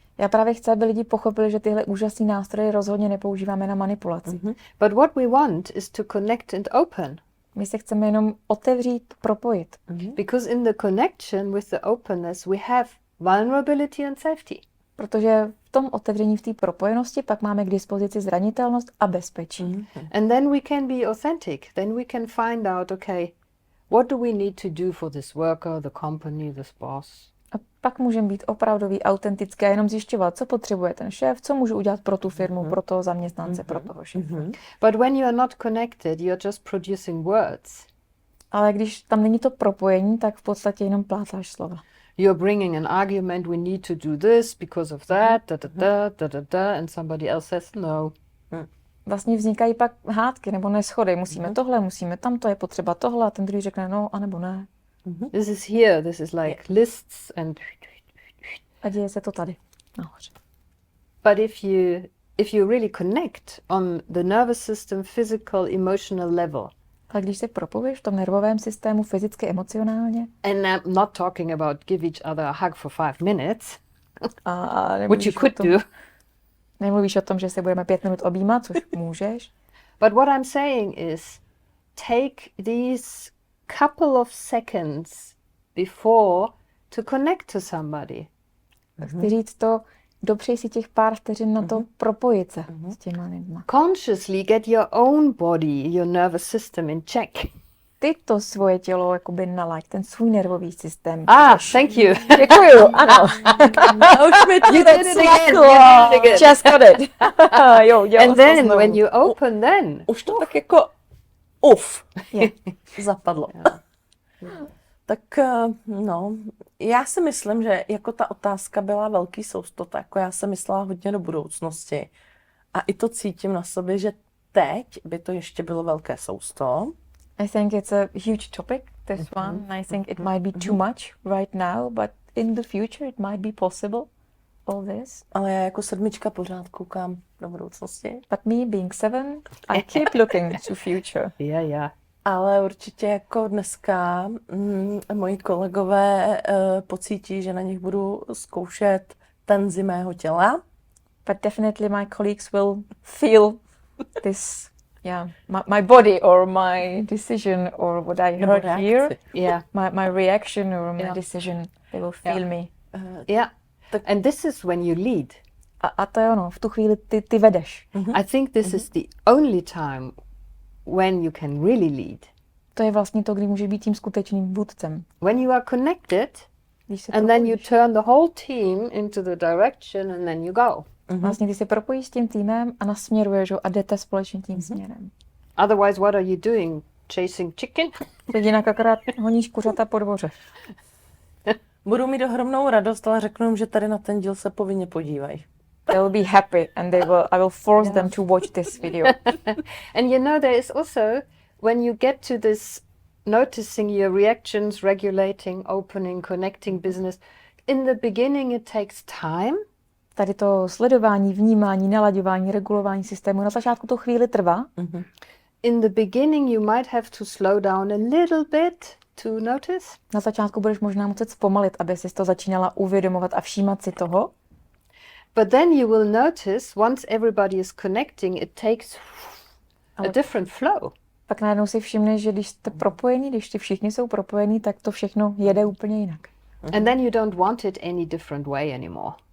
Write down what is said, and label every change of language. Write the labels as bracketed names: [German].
[Czech] Já právě chci, aby lidi pochopili, že tyhle úžasné nástroje rozhodně nepoužíváme na manipulaci. [English] But what we want is to connect and open. [Czech] My se chceme jenom otevřít, propojit. [English] Because in the connection with the openness we have vulnerability and safety. [Czech] Protože v tom otevření, v té propojenosti pak máme k dispozici zranitelnost a bezpečí. [English] And then we can be authentic. Then we can find out, okay, what do we need to do for this worker, the company, this boss? [Czech] A pak můžeme být opravdový, autentické, jenom zjišťovat, co potřebuje ten šéf, co můžu udělat pro tu firmu, pro toho zaměstnance, pro toho šéfa. [English] But when you are not connected, you are just producing words. [Czech] Ale když tam není to propojení, tak v podstatě jenom plácáš slova. [English] You're bringing an argument, we need to do this because of that, and somebody else says no. [Czech] Vlastně vznikají pak hádky nebo neschody. Musíme tohle, musíme tamto, je potřeba tohle, a ten druhý řekne no, anebo ne. [English] This is here, this is like lists and... [Czech] A děje se to tady, nahoře. [English] But if you really connect on the nervous system, physical, emotional level, [Czech] Ale když se propojuješ v tom nervovém systému fyzicky, emocionálně, [English] and I'm not talking about give each other a hug for 5 minutes, [Czech] a [English] which you could do. [Czech] Nemluvíš o tom, že se budeme 5 minut objímat, což můžeš. [English] But what I'm saying is take these couple of seconds before to connect to somebody. [Czech] Chci říct to, dopřej si těch pár vteřin na to propojit se s těma lidma. [English] Consciously get your own body, your nervous system in check. [Czech] Ty to svoje tělo jakoby nalaď, ten svůj nervový systém. [English] Thank you. [Czech] Děkuju, ano. Už mi to [English] You did it again. Just got it. Jo, And then when you open, then [Czech] Už to tak jako zapadlo. Tak no, já si myslím, že jako ta otázka byla velký soustota, jako já jsem myslela hodně do budoucnosti. A i to cítím na sobě, že teď by to ještě bylo velké sousto. [English] I think it's a huge topic, this one. I think it might be too much right now, but in the future it might be possible, all this. [Czech] Ale já jako 7 pořád koukám do budoucnosti. [English] But me being 7, I keep looking to future. yeah. [Czech] Ale určitě jako dneska moji kolegové pocítí, že na nich budu zkoušet tenzi mého těla. [English] But definitely my colleagues will feel this, my body or my decision or what I heard here. Yeah. My reaction or my decision, they will feel me. Yeah. And this is when you lead. [Czech] A to je ono, v tu chvíli ty vedeš. [English] I think this is the only time when you can really lead. [Czech] To je vlastně to, kdy může být tím skutečným vůdcem. [English] When you are connected, [Czech] Když se [English] and then you [Czech] propojíš. [English] turn the whole team into the direction and then you go. [Czech] Vlastně ty se propojíš s tím týmem a nasměruješ ho a jdete společně tím směrem. [English] Otherwise, what are you doing? Chasing chicken? [Czech] Teď jinak akorát honíš kuřata po dvoře. Budu mít ohromnou radost, ale řeknu jim, že tady na ten díl se povinně podívají. [English] They will be happy and I will force them to watch this video. And you know, there is also, when you get to this noticing your reactions, regulating, opening, connecting business, in the beginning it takes time. [Czech] Tady to sledování, vnímání, nalaďování, regulování systému na začátku to chvíli trvá. [English] In the beginning you might have to slow down a little bit to notice. [Czech] Na začátku budeš možná muset zpomalit, aby si to začínala uvědomovat a všímat si toho. [English] But then you will notice, once everybody is connecting, it takes a different flow. [Czech] Pak najednou si všimneš, že když jste propojení, když ty všichni jsou propojení, tak to všechno jede úplně jinak. [English] And then you don't want it any different way anymore.